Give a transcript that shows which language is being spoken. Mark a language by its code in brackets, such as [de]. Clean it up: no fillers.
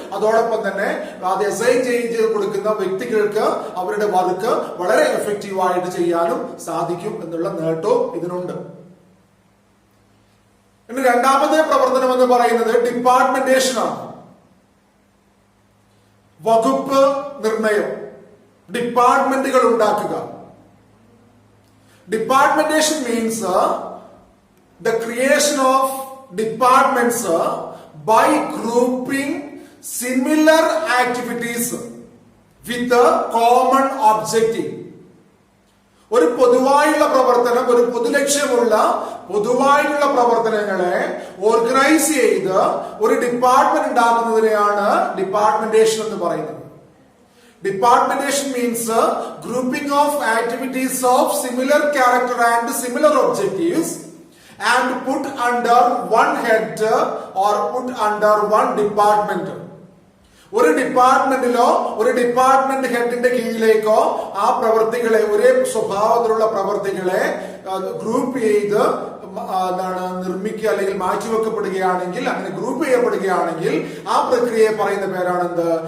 [ml] അതോടൊപ്പം തന്നെ അത് അസൈൻ ചെയ്ത് കൊടുക്കുന്ന വ്യക്തികൾക്ക് അവരുടെ വർക്ക് വളരെ എഫക്റ്റീവായിട്ട് ചെയ്യാനും സാധിക്കും എന്നുള്ള നേട്ടവും ഇതിനുണ്ട്. ഇനി രണ്ടാമത്തെ പ്രവർത്തനം എന്ന് പറയുന്നത് ഡിപ്പാർട്ട്മെന്റേഷൻ ആണ്. വകുപ്പ് നിർണയം, ഡിപ്പാർട്ട്മെന്റുകൾ ഉണ്ടാക്കുക. [en] Departmentation means the creation of departments by grouping similar activities with a common objective. [ml] ഒരു പൊതുവായുള്ള പ്രവർത്തനം, ഒരു പൊതുലക്ഷ്യമുള്ള പൊതുവായിട്ടുള്ള പ്രവർത്തനങ്ങളെ ഓർഗനൈസ് ചെയ്ത് ഒരു ഡിപ്പാർട്ട്മെന്റ് ഉണ്ടാക്കുന്നതിനെയാണ് ഡിപ്പാർട്ട്മെന്റേഷൻ എന്ന് പറയുന്നത്. [en] Departmentation means grouping of activities of similar character and similar objectives and put under one head or put under one department. [ml] ഒരു ഡിപ്പാർട്ട്മെന്റിലോ ഒരു ഡിപ്പാർട്ട്മെന്റ് ഹെഡിന്റെ കീഴിലേക്കോ ആ പ്രവൃത്തികളെ, ഒരേ സ്വഭാവത്തിലുള്ള പ്രവൃത്തികളെ ഗ്രൂപ്പ് ചെയ്ത് നിർമ്മിക്കുക അല്ലെങ്കിൽ മാറ്റിവെക്കപ്പെടുകയാണെങ്കിൽ, അങ്ങനെ ഗ്രൂപ്പ് ചെയ്യപ്പെടുകയാണെങ്കിൽ ആ പ്രക്രിയയെ പറയുന്ന പേരാണ് എന്ത്?